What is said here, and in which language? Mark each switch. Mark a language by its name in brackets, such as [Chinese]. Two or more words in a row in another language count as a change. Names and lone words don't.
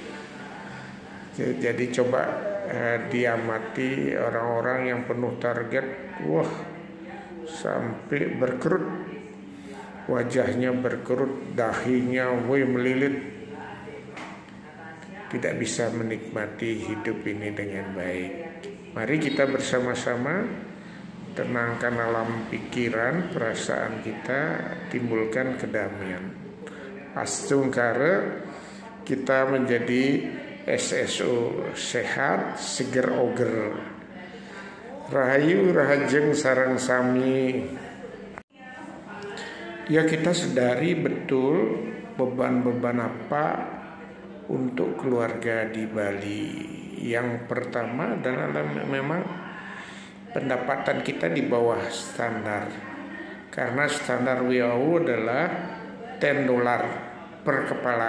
[Indonesian] Jadi coba diamati orang-orang yang penuh target, wah, sampai berkerut, wajahnya berkerut, dahinya melilit, tidak bisa menikmati hidup ini dengan baik. Mari kita bersama-sama tenangkan alam pikiran, perasaan kita, timbulkan kedamaian. Astungkare kita menjadi SSO, sehat [Balinese] seger oger. Rahayu rahajeng sareng sami. [Indonesian] Ya, kita sadari betul beban-beban apa untuk keluarga di Bali. Yang pertama adalah memang pendapatan kita di bawah standar. Karena standar WHO adalah $10 per kepala.